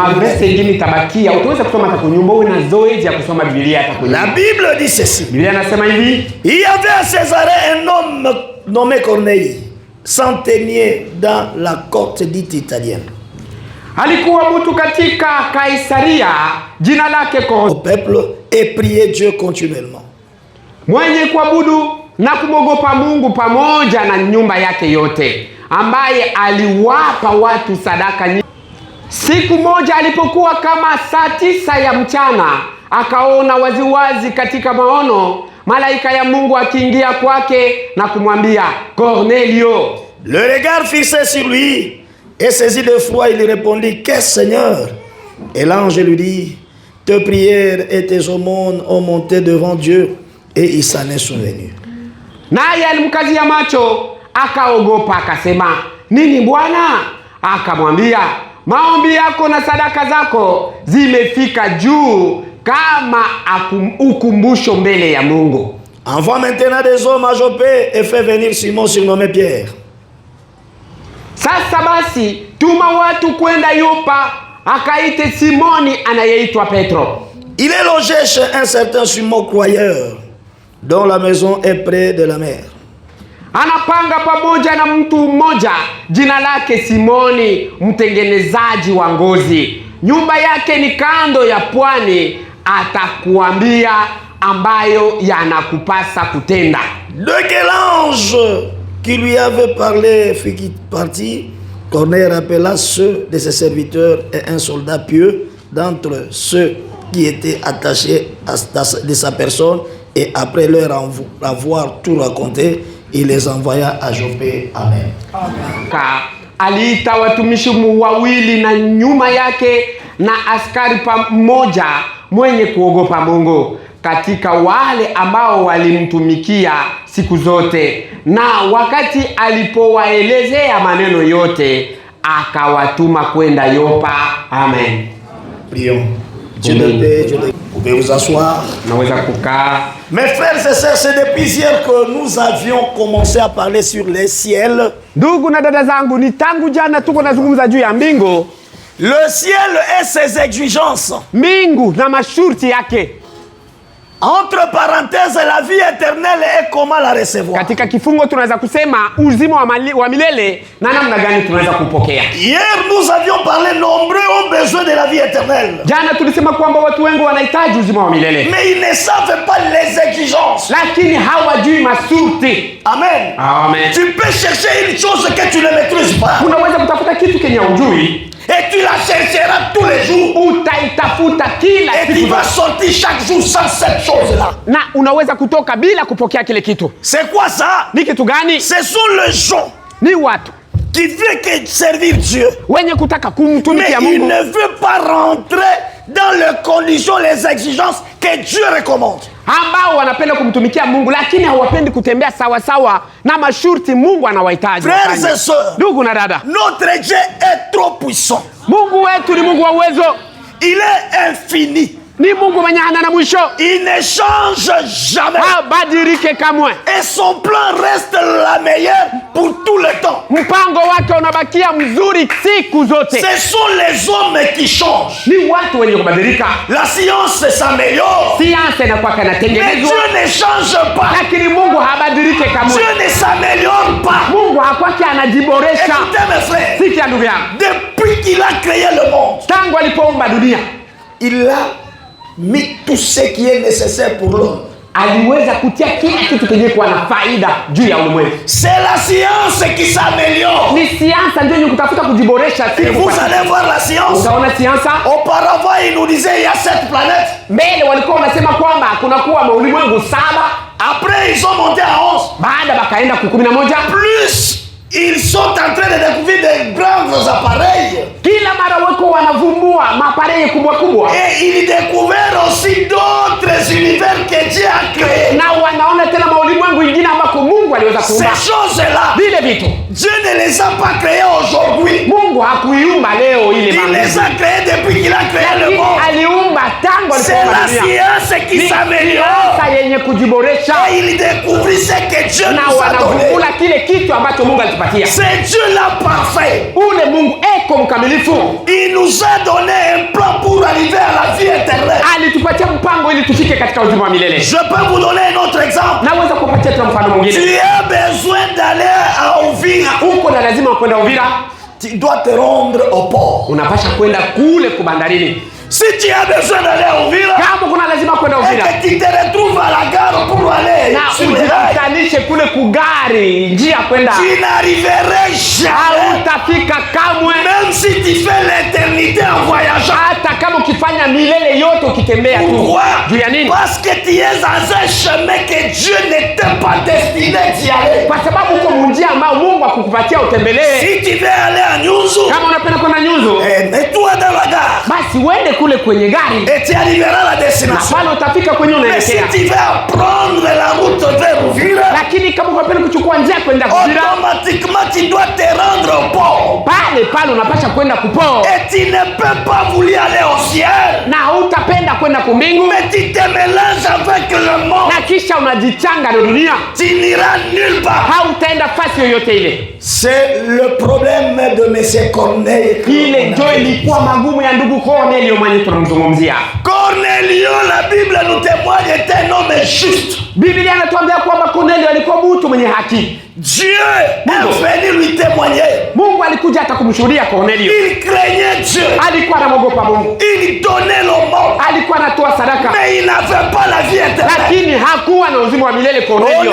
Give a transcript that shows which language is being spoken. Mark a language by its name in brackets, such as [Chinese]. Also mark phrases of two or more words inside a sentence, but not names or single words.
[Swahili] mavese ingine tabakia. Utaweza kusoma hata kunyumba, uwe na zoezi ya kusoma Biblia hata kunyumba. [French] La Bible dit ceci. [Swahili] Biblia inasema hivi. [French] Il y avait à Césarée un homme nommé Corneille, centenier dans la côte dite italienne. [Swahili] Alikuwa mtu katika Kaisaria, jina lake [French] au peuple et prier Dieu continuellement. [Swahili] Mwenye kuabudu na kumogopa Mungu pamoja na nyumba yake yote, ambaye aliwapa watu sadaka nyingi. Siku moja alipokuwa kama saa 9 ya mchana, akaona waziwazi katika maono malaika ya Mungu akiingia kwake na kumwambia, Cornelio. [French] Le regard fixé sur lui et saisi de froid, il répondit, qu'est-ce Seigneur? Et l'ange lui dit, tes prières et tes aumônes ont monté devant Dieu, et il s'en est souvenu. [Swahili] Naye alimkazia macho, akaogopa, akasema, nini Bwana? Akamwambia, maombi yako na sadaka zako zimefika juu kama ukumbusho mbele ya Mungu. [French] Envoie maintenant des hommes à Joppé et fais venir Simon surnommé Pierre. [Swahili] Sasa basi tuma watu kwenda Yopa, akaite Simoni anayeitwa Petro. [French] Il est logé chez un certain Simon croyeur, dont la maison est près de la mer. [Swahili] Anapanga pamoja na mtu mmoja jina lake Simoni, mtengenezaji wa ngozi. Nyumba yake ni kando ya pwani, atakuambia ambayo yanakupasa kutenda. [French] De quel ange qui lui avait parlé fut parti, Corneille rappela ceux de ses serviteurs et un soldat pieux d'entre ceux qui étaient attachés de sa personne, et après leur avoir tout raconté, il les envoya à Joppé. Amen. [Swahili] Aliita watumishi wawili na nyuma yake na askari pamoja mwenye kuogopa Mungu katika wale ambao walimtumikia siku zote, na wakati alipowaelezea maneno yote akawatuma kwenda Yopa. Amen. [French] Prions. Dieu de paix, Dieu de... Vous pouvez vous asseoir. Mes frères et sœurs, c'est depuis hier que nous avions commencé à parler sur les ciels. [Swahili] Ndugu na dada zangu, ni tangu jana tuko nazungumza juu ya mbingu. [French] Le ciel et ses exigences. [Swahili] Mbingu na masharti yake. [French] Entre parenthèses, la vie éternelle et comment la recevoir. [Swahili] Katika kifungo tunaweza kusema uzima wa milele na namna gani tunaweza kupokea. [French] Hier nous avions parlé, nombreux ont besoin de la vie éternelle. [Swahili] Jana tulisema kwamba watu wengi wanahitaji uzima wa milele. [French] Mais ils ne savent pas les exigences. [Swahili] Lakini hawajui masharti. Amen. Amen. [French] Tu peux chercher une chose que tu ne maîtrises pas. [Swahili] Unaweza kutafuta kitu kenye hujui. [French] Et tu la chercheras tous les jours. [Swahili] Utaitafuta kila siku. [French] Et tu vas sortir chaque jour sans cette chose-là. [Swahili] Na unaweza kutoka bila kupokea kile kitu. [French] C'est quoi ça? [Swahili] Ni kitu gani? [French] Ce sont les gens. [Swahili] Ni watu [French] qui veut que servir Dieu. [Swahili] Wenye kutaka kumtumikia Mungu. [French] Mais [Swahili] Mungu. [French] il ne veut pas rentrer dans les conditions, les exigences que Dieu recommande. [Swahili] Ambao wanapenda kumtumikia Mungu lakini hawapendi kutembea sawa sawa na masharti Mungu anawahitaji. [French] Frères et sœurs, [Swahili] ndugu na dada, [French] notre Dieu est trop puissant. [Swahili] Mungu wetu ni Mungu wa uwezo. [French] Il est infini. [Swahili] Ni Mungu mwenye hana mwisho. [French] Il ne change jamais. [Swahili] Habadilike kamwe. [French] Et son plan reste la meilleure pour tout le temps. [Swahili] Mpango wake unabakia mzuri siku zote. [French] Ce sont les hommes qui changent. [Swahili] Ni watu wenye kubadilika. [French] La science s'améliore. [Swahili] Science inakuwa kanatengenezwa. [French] Mais Dieu ne change pas. [Swahili] Lakini Mungu habadilike kamwe. [French] Dieu ne s'améliore pas. [Swahili] Mungu hakwaki anajiboresha. [French] Écoutez mes frères. [Swahili] Sikia ndugu yangu. [French] Depuis qu'il a créé le monde, [Swahili] tangu alipoumba dunia, [French] il a mis tout ce qui est nécessaire pour l'homme. [Swahili] Aliweza kutia kila kitu kenye kuwa na faida juu ya ulimwengu. [French] C'est la science qui s'améliore. [Swahili] Ni science ndio yenye kutafuta kujiboresha siku. [French] Et vous allez voir la science. [Swahili] Utaona science. [French] Auparavant, il nous disait il y a 7 planètes. [Swahili] Mbele walikuwa wanasema kwamba kuna kuwa ulimwengu 7. [French] Après ils ont monté à 11. [Swahili] Baada bakaenda ku 11. [French] Plus ils sont en train de découvrir de grands appareils. [Swahili] Kila mara wako wanavumbua mapareil kubwa kubwa. [French] Et ils découvrent aussi d'autres univers que Dieu a créés. [Swahili] Na wanaona tena maulimwengu ingine ambako Mungu aliweza aliweza kuumba [French] ces choses-là. [Swahili] vile vitu. [French] Dieu ne les a pas créées aujourd'hui. [Swahili] Mungu hakuiumba leo ile [French] Il [Swahili] mambo. [French] les a créées depuis qu'il a créé le [Swahili] Lakini [French] monde. [Swahili] aliumba tangu [French] C'est [Swahili] alipoumba [French] la [Swahili] dunia. [French] science qui [Swahili] Ni [French] s'améliore. [Swahili] siasa yenye kujiboresha [French] Et il découvrit ce que Dieu [Swahili] na [French] nous a donné. [Swahili] wanavumbula kile kitu ambacho Mungu alitupatia. [French] C'est Dieu là parfait. [Swahili] Ule Mungu eko mkamilifu. [French] Il nous a donné un plan pour arriver à la vie éternelle. [Swahili] Alitupatia mpango ili tufike katika uzima wa milele. [French] Je peux vous donner un autre exemple. [Swahili] Naweza kupatia tena mfano mwingine. [French] Tu as besoin d'aller à Uvira. [Swahili] Uko na lazima kwenda Uvira. [French] Tu dois te rendre au port. [Swahili] Unapasha kwenda kule kubandarini. [French] Si tu as besoin d'aller à Uvira, [Swahili] Kama kuna lazima kwenda [French] et [Swahili] Uvira [French] que tu te retrouves à la gare pour aller [Swahili] na [French] sur les rails, [Swahili] ujikutanishe kule kugari njia kwenda, [French] tu n'arriverais jamais. [Swahili] hautafika kamwe, [French] Même si tu fais l'éternité en voyageant. [Swahili] hata kama ukifanya milele yote ukitembea tu. [French] Pourquoi? [Swahili] Juu ya nini? [French] Parce que tu es dans un chemin que Dieu n'était pas destiné d'y aller. [Swahili] Kwa sababu uko munjia ambao Mungu akukupatia utembelee. [French] Si tu veux aller à Nyuzu, [Swahili] Kama unapenda kwenda Nyuzu, [French] mets-toi dans la gare [Swahili] basi uende kule kwenye gari [French] et tu arriveras à la [Swahili] na [French] destination. [Swahili] pale utafika kwenye [French] Mais si [Swahili] unaelekea. [French] tu veux prendre la route vers Uvira, [Swahili] Lakini kama unapenda kuchukua njia kwenda Uvira, [French] automatiquement tu dois te rendre au port. [Swahili] pale unapasha kwenda kupoo [French] Et tu ne peux pas vouloir aller au ciel. [Swahili] na hutapenda kwenda kumbingu, [French] Mais tu te mélanges avec le monde. [Swahili] na kisha unajichanga na dunia, [French] Tu n'iras nulle part. [Swahili] hautaenda fasi yoyote ile. [French] C'est le problème de M. Corneille. [Swahili] Ile ndio ilikuwa magumu ya ndugu Cornelio mwenye tunamzungumzia. Cornelio, [French] la Bible nous témoigne, est un homme juste. [Swahili] Biblia inatuambia kwamba Cornelio alikuwa mtu mwenye haki. [French] Dieu est venu lui témoigner. [Swahili] Mungu alikuja hata kumshuhudia Cornelio. [French] Il craignait Dieu. [Swahili] Alikuwa anamwogopa Mungu, [French] Il donnait l'aumône. [Swahili] alikuwa anatoa sadaka, [French] Mais il n'avait pas la vie éternelle. [Swahili] lakini hakuwa na uzima wa milele Cornelio.